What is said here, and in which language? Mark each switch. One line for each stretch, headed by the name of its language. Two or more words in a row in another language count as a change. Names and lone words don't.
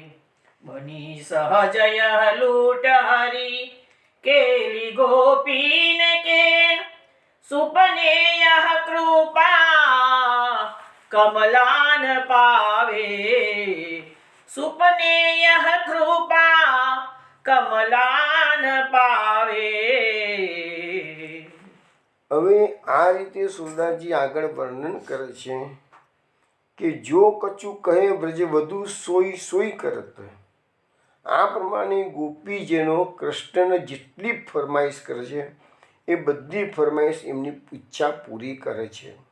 Braj: बनी सहजय लूट हरी केली गोपीन के सुपने यह कृपा कमलान पावे. सुपने यह कृपा कमलान पावे.
Gujarati: હવે આ રીતે સુરદાસજી આગળ વર્ણન કરે છે કે
Braj: जो कछुं कहे ब्रजे वधु सोई सोई करत.
Gujarati: આ પ્રમાણે ગોપીજનો કૃષ્ણને જેટલી ફરમાઈશ કરે છે એ બધી ફરમાઈશ એમની ઈચ્છા પૂરી કરે છે.